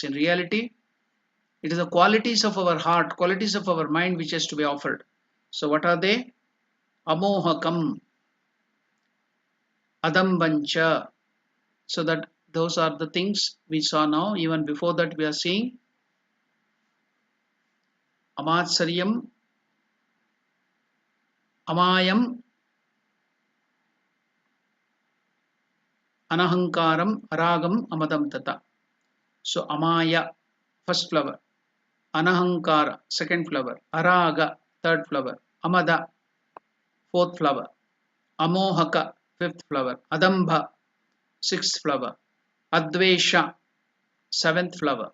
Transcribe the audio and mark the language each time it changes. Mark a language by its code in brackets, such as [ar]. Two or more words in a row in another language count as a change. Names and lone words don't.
[en] In reality, it is the qualities of our heart, qualities of our mind which has to be offered. So what are they? [sa] Amohakam, adambancha. [en] So that those are the things we saw now. Even before that we are seeing [sa] amatsaryam, amayam, anahankaram, aragam, amadam tata. [en] So amaya, first flower. Anahankara, second flower. Araga, third flower. Amada, fourth flower. Amohaka, fifth flower. Adambha, sixth flower. Advesha, seventh flower.